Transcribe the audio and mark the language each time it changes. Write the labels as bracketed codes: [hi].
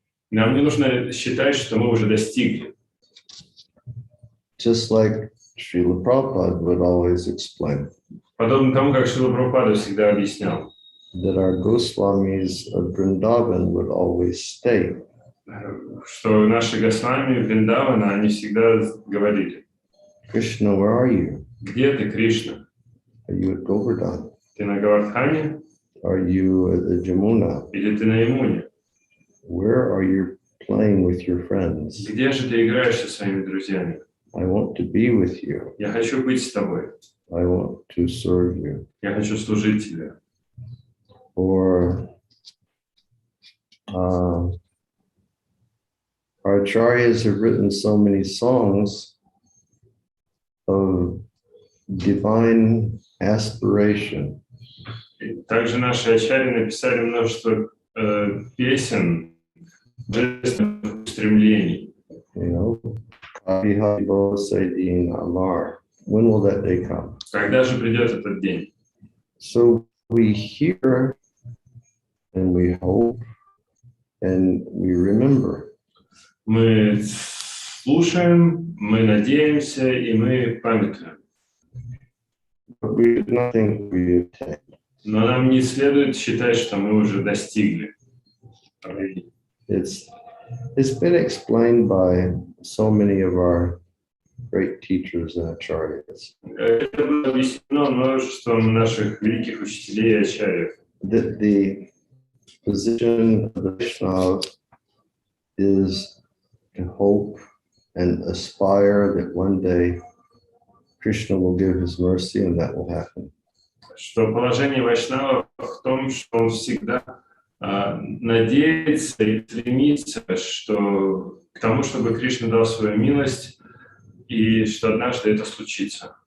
[ru] Нам не нужно считать, что мы уже достигли. [en] Just like Srila Prabhupada would always explain. [ru] Подобно тому, как Шрила Прабхупада всегда объяснял. [en] That our Goswamis of Vrindavan would always state. [ru] Что наши Госвами Вриндавана, они всегда говорили. [en] Krishna, where are you? [ru] Где ты, Кришна? [en] Are you at Govardhan? [ru] Ты на Гавардхане? [en] Are you at the Jamuna? [ru] Или ты на Ямуне? [en] Where are you playing with your friends? [ru] Где же ты играешь со своими друзьями? [en] I want to be with you. [ru] Я хочу быть с тобой. [en] I want to serve you. [ru] Я хочу служить тебе. [en] Or our acharyas have written so many songs of divine aspiration. [ru] И также наши ачарьи написали множество песен божественных устремлений. [en] You know, [bn] Hari Hari Bol Saidin Amar. [en] When will that day come? [ru] Когда же придет этот день? [en] So we hear and we hope and we remember. [ru] Мы слушаем, мы надеемся и мы памятуем. [en] But we do not think we attain. [ru] Но нам не следует считать, что мы уже достигли. [en] It's been explained by so many of our great teachers and acharyas. [ru] Это было объяснено множеством наших великих учителей и ачарьев. [en] That the position of the Vaishnava is to hope and aspire that one day Krishna will give his mercy and that will happen. [ru] Что положение Вайшнава в том, что он всегда надеется и стремится, что к тому, чтобы Кришна дал свою милость, и что однажды это случится.